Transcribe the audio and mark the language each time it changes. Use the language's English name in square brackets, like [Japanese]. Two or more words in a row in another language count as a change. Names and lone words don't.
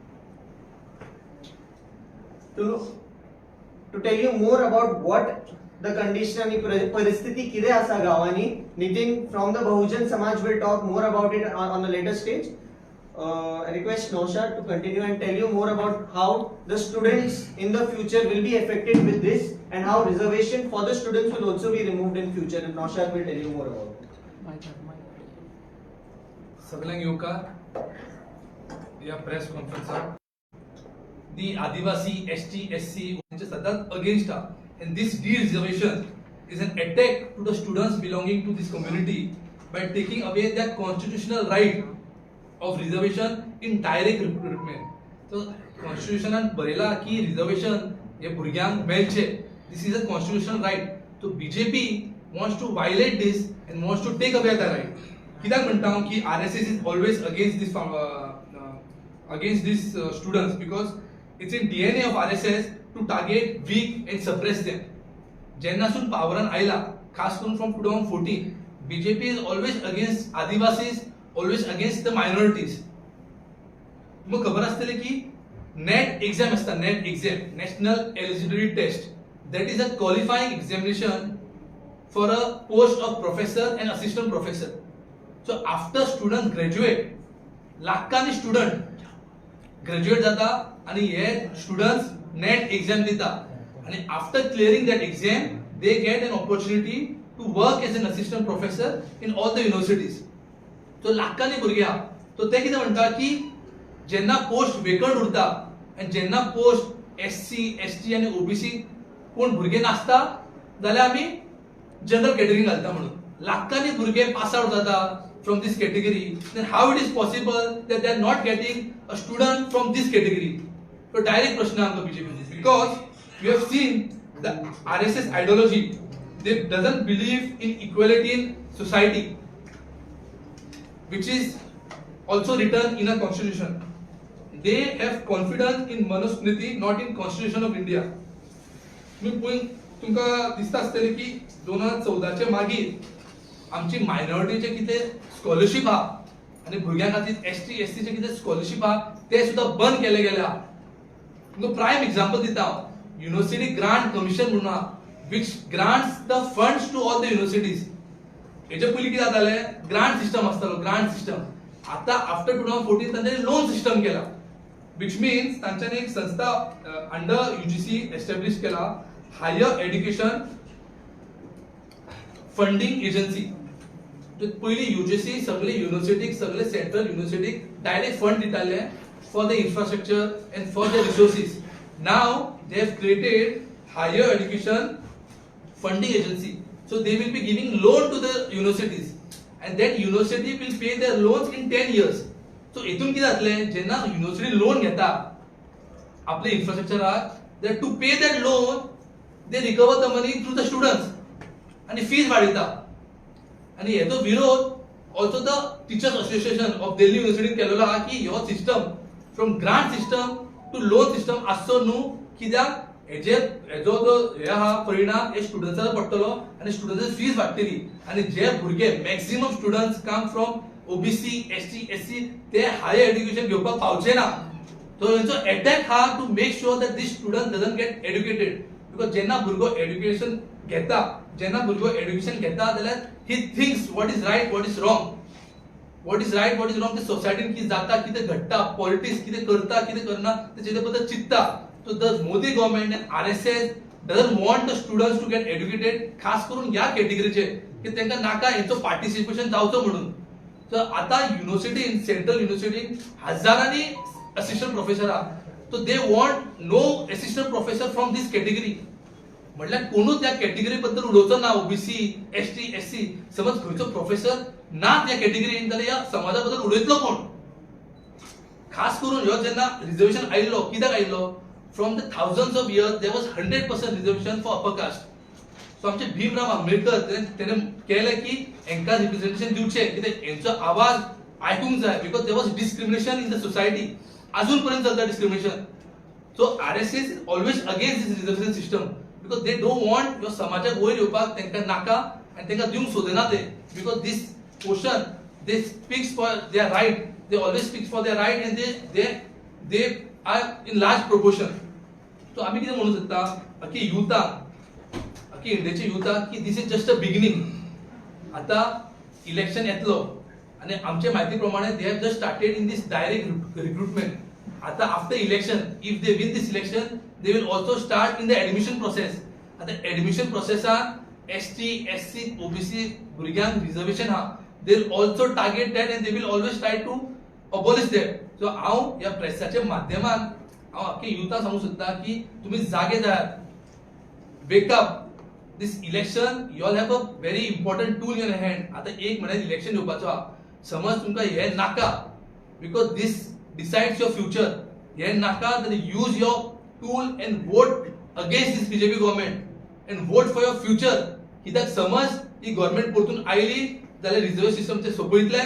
[English] To tell you more about what the condition and [Konkani] paristhiti kide asa gavani, [English] Nitin from the Bahujan Samaj will talk more about it on a later stage. I request Naushad to continue and tell you more about how the students in the future will be affected with this and how reservation for the students will also be removed in future, and Naushad will tell you more about it. [Konkani] सगळ्यांक येवकार या प्रेस कॉन्फरन्साक. [English] The Adivasi, [Konkani] ST, SC म्हणजे सदांच अगेन्स्ट हा, [English] and this de-reservation is an attack to the students belonging to this community by taking away their constitutional right of reservation in direct recruitment. [Konkani] So constitution बरयला की reservation हे भुरग्यांक मेळचे. [English] This is a constitutional right. So BJP wants to violate this and wants to take away that right. [Konkani] कित्याक म्हणटा हांव की [English] RSS is always against these students because it's in DNA of RSS to target weak and suppress them. [Konkani] जेन्नासून पावरान आयला, खास करून [English] from 2014, BJP is always against Adivasis, always against the minorities. [Konkani] तुमकां खबर आसतलें की [English] NET exam [Konkani] आसता, [English] NET exam, [Konkani] नेशनल एलिजिबिलिटी टेस्ट, [English] that is a qualifying examination for a post of professor and assistant professor. So after student graduate, [Konkani] लाखांनी student graduate जाता आणि हे students net exam दिता आणि [English] after clearing that exam they get an opportunity to work as an assistant professor in all the universities. [Konkani] तो लाखांनी भुरगे आहा. तो ते कितें म्हणटा की जेन्ना पोस्ट वेकंट उरता आणि जेन्ना पोस्ट SC, ST आणि OBC कोण भुरगे नासता जाल्यार आमी [English] general category [Konkani] घालता म्हणून. लाखांनी भुरगे [English] pass out जाता from this category. Then how it is possible that they are not getting a student from this category? [Konkani] तो डायरेक्ट प्रश्न आमकां बीजेपी. [English] because we have seen the RSS ideology. they doesn't believe in equality in society, which is also written in a constitution. They have confidence in Manusmriti, not in Constitution of India. [Konkani] तुमका दिसता आसतलें की 2014चे मागीर आमची मायनॉरिटीचे कितें स्कॉलरशिप आहा आनी भुरग्यां खातीर ST SC चे कितें स्कॉलरशिप आहा ते सुद्दां बंद केले गेले आहा. तुमकां [English] prime example [Konkani] दिता हांव. युनिव्हर्सिटी ग्रांट कमिशन म्हणून आहा, [English] which grants the funds to all the universities. [Konkani] हेचे पयलीं कितें जातालें, [English] grant system [Konkani] आसतालो, [English] grant system. [Konkani] आता आफ्टर 2014 तांच्यानी [English] loan system [Konkani] केला, [English] which means [Konkani] तांच्यानी एक संस्था अंडर UGC एस्टॅब्लिश केला, हायर एज्युकेशन फंडिंग एजन्सी. पयलीं UGC सगळे युनिव्हर्सिटीक, सगळे सेंट्रल युनिव्हर्सिटीक [English] direct fund [Konkani] दिताले [English] for the infrastructure and for the resources. now they have created higher education funding agency, so they will be giving loan to the universities and that university will pay their loans in 10 years. [Konkani] So etun कितें जातलें, जेन्ना university loan घेता आपले infrastructure [English] they to pay that loan they recover the money through the students [Konkani] आणि fees वाडयता. आणि हेचो विरोध [English] also the teachers association of Delhi University [Konkani] केलेलो आहा की ह्यो सिस्टम [English] from grant system to loan system [Konkani] आसचो न्हू, कित्याक हेजो जो हे आहा परिणाम हे स्टुडंट्सांचा पडटलो आनी स्टुडंट्साची फीज वाडटली. आनी जे भुरगे [English] maximum students come from [Konkani] OBC ST SC ते [English] higher education [Konkani] घेवपाक पावचे ना. [English] सो [Konkani] हेंचो अटॅक हा [English] to make sure that this student doesn't get educated. बिकॉज [Konkani] जेन्ना भुरगो एज्युकेशन घेता जाल्यार [English] he thinks what is right, what is wrong. what is right, what is wrong [Konkani] ते सोसायटीन कितें जाता, कितें घडटा, पॉलिटिक्स कितें करता, कितें करना तेचे बद्दल चिंतता. [English] So the Modi government and RSS doesn't want the students to get educated, [Konkani] खास करून या कॅटेगरीचे की त्यांना नाका हेंचो पार्टिसिपेशन जावचो म्हणून. तर आता युनिव्हर्सिटीन, सेंट्रल युनिव्हर्सिटीन हजारांनी [English] assistant professor [Konkani] आहा. [English] so they want no assistant professor from this category. [Konkani] म्हटल्यार कोणूच त्या कॅटेगरी बद्दल उलोवचो ना. OBC ST SC समज खंयचो प्रोफेसर ना त्या कॅटेगरीन जाल्यार या समाजा बद्दल उलयतलो कोण? खास करून ह्यो जेन्ना रिजर्वेशन आयिल्लो, कित्याक आयिल्लो? [English] From the thousands of years, there was 100% reservation for upper caste. [Konkani] So आमचे भीमराव आंबेडकर तेने केले की एंका रिप्रेझेंटेशन दिवचे, कित्याक हेंचो आवाज आयकूंक जाय. [English] because there was discrimination in the society. [Konkani] अजून पर्यंत चलता [English] discrimination. So RSS is always against this reservation system because they don't want [Konkani] ह्यो समाजाक वयर येवपाक तांकां नाका आनी तांकां दिवंक सोदना ते. [English] because this portion they speaks for their right, they always speaks for their right and they are in large proportion. [Konkani] So आम्ही कितें म्हणू शकता अख्खी इंडियाची युथाक की [English] this is just a beginning. [Konkani] आता इलेक्शन येतलो आणि आमचे माहिती प्रमाणे [English] they have just started in this direct recruitment. आता after election if they win this election they will also start in the admission process. [Konkani] आता एडमिशन प्रोसेसान ST SC OBC भुरग्यांक रिजर्वेशन हा, [English] they will also target that and they will always try to abolish that. [Konkani] सो हांव ह्या प्रेसाच्या माध्यमान हांव अख्खे युथाक सांगू सोदता की तुमी जागे जायात. [English] wake up. This election you all have a very important tool in hand. [Konkani] आता एक म्हयन्यात इलेक्शन येवपाचो हा. समज तुमकां हे नाका [English] because this decides your future, [Konkani] हे नाका जाल्यार [English] use your tool and vote against this BJP government and vote for your future. [Konkani] कित्याक समज ही गव्हर्नमेंट परतून आयली जाल्यार [English] reservation system [Konkani] ते सोंपयतले.